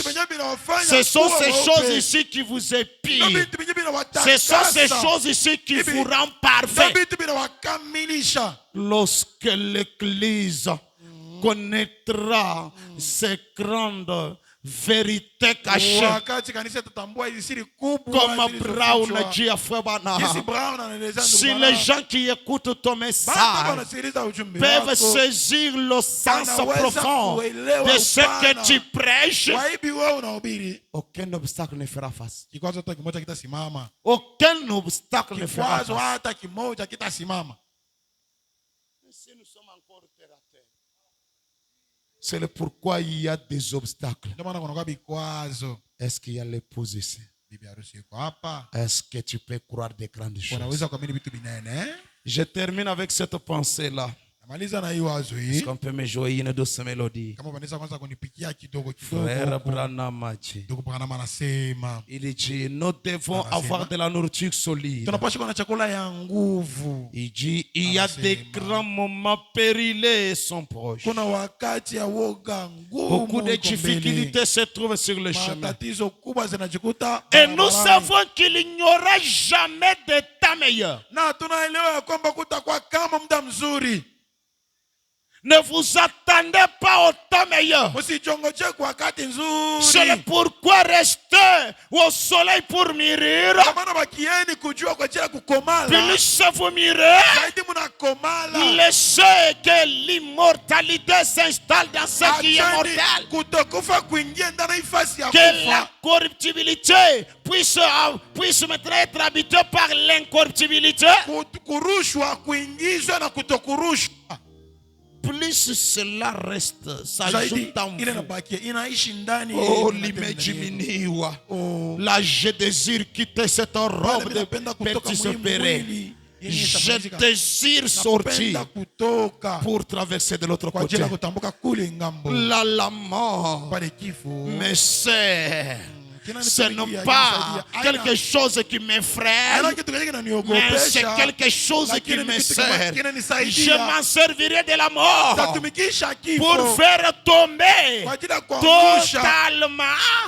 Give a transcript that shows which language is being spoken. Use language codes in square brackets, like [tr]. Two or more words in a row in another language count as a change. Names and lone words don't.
[fr] Ce sont ces choses ici qui vous épient. Ce sont ces choses ici qui vous rendent parfait. Lorsque l'Église connaîtra ces grandes vérité cachée. [sw] wakati kanisa itatambua hizi siri kubwa [fr] Comme [sw] zilizofichwa. [fr] Brown a dit à Frère Branham. [sw] Jinsi Brown anaelezea ndugu [fr] Si les [sw] Branham. [fr] gens qui écoutent ton [sw] Bado [fr] message [sw] wanasikiliza ujumbe [fr] peuvent [sw] wako, [fr] saisir le sens [sw] wanaweza [fr] profond [sw] kuelewa [fr] de ce que [sw] upana [fr] tu prêches, [sw] wa hivi wewe unahubiri, [fr] aucun obstacle ne fera face. [sw] kikwazo hata kimoja kitasimama. [fr] Aucun obstacle ne fera [sw] Kikwazo [fr] face. [sw] hata kimoja kitasimama. [fr] Si nous sommes encore terre à terre, c'est le pourquoi il y a des obstacles. [sw] Ndio maana kunakuwa vikwazo. [fr] Est-ce qu'il y a l'épouse ici? [sw] Bibi harusi yuko hapa. [fr] Est-ce que tu peux croire des grandes choses? [sw] Unaweza kuamini vitu vinene. [fr] Je termine avec cette pensée-là. [sw] Namaliza na hii wazo [fr] Est-ce [sw] hii. [fr] qu'on peut me jouer une douce mélodie? [sw] Kama unaweza kwanza kunipikia kidogo [fr] Frère [sw] kidogo. [fr] Branham a dit, [sw] Ndugu Branham anasema [fr] il dit, nous devons avoir de la nourriture solide. [sw] tunapaswa kuwa na chakula ya nguvu. [fr] Il dit, il y a des grands moments périlleux sont proches. [sw] Kuna wakati ya woga ngumu. [fr] Beaucoup de [sw] uko mbele. [fr] difficultés se trouvent sur le chemin. [sw] Matatizo kubwa zinajikuta [fr] Et nous [sw] barabarani. [fr] savons qu'il n'y aura jamais de temps meilleur. [sw] Na tunaelewa ya kwamba kutakuwa kama muda mzuri. [fr] Ne vous attendez pas au temps meilleur. [sw] Msichongoje kwa wakati [fr] C'est [sw] nzuri. [fr] pourquoi restez au soleil pour mûrir. [sw] Kwa maana bakieni kujua kwa ajili ya kukomala. [fr] Plus vous mûrez, [sw] Zaidi mnakomala. [fr] laissez que l'immortalité s'installe dans ce qui est [sw] Acheni [fr] mortel. [sw] kutokufa kuingia ndani ya nafasi ya [fr] Que la [sw] kufa. [fr] corruptibilité puisse maintenant être habitée par l'incorruptibilité. [sw] Kurushwa kuingizwa na kutokurushwa. [fr] Plus cela reste, ça [sw] Zaidi [fr] ajoute en [sw] ile [fr] vous. [sw] inabakia inaishi ndani Oh, yenu, ndani yenu. l'imaginiwa. Oh. [fr] Là, je désire quitter cette robe de [sw] Napenda kutoka [fr] petits [sw] mwili [fr] opérés. [sw] yenye [fr] Je [sw] itafanyika. [fr] désire sortir [sw] Napenda kutoka [fr] pour traverser de l'autre [sw] kwa ajili [fr] côté. [sw] ya kutambuka kule ngambo. [fr] La mort [sw] Pale kifo. [fr] me sert. [sw] Kina [fr] Ce [sw] nisaidia, [fr] n'est pas [sw] kinisaidia. [fr] quelque chose qui m'effraie, [sw] Haina kitu kile [fr] mais c'est [sw] kinaniogopesha. [fr] quelque chose qui [sw] Lakini ni [fr] me [sw] kitu kama [fr] sert. [sw] kinanisaidia. [fr] Je m'en servirai de la mort [sw] Tatumikisha kifo [fr] pour faire tomber [sw] kwa ajili ya kuangusha [fr] totalement